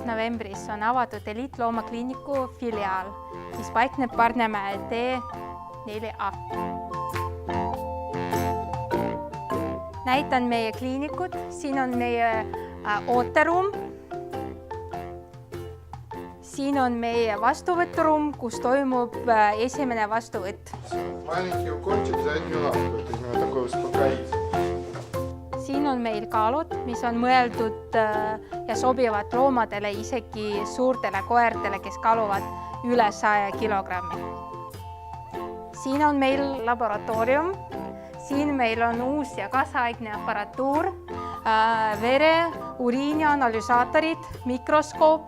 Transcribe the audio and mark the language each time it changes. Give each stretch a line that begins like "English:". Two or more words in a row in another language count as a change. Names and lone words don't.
Estonian: novembris on avatud Eliitloomakliiniku filiaal, mis paikneb Parnemäe tee 4A. Näitan meie kliinikud, siin on meie ooteruum. Siin on meie vastuvõturuum, kus toimub esimene vastuvõtt.
Russian: Маленький укольчик заднюю лапку, это именно такой успокоитель.
Estonian: Siin on meil kaalud, mis on mõeldud ja sobivad loomadele, isegi suurtele koertele, kes kaaluvad üle 100 kilogrammi. Siin on meil laboratoorium. Siin meil on uus ja kaasaegne aparatuur, vere, uriini analüüsaatorid, mikroskoop.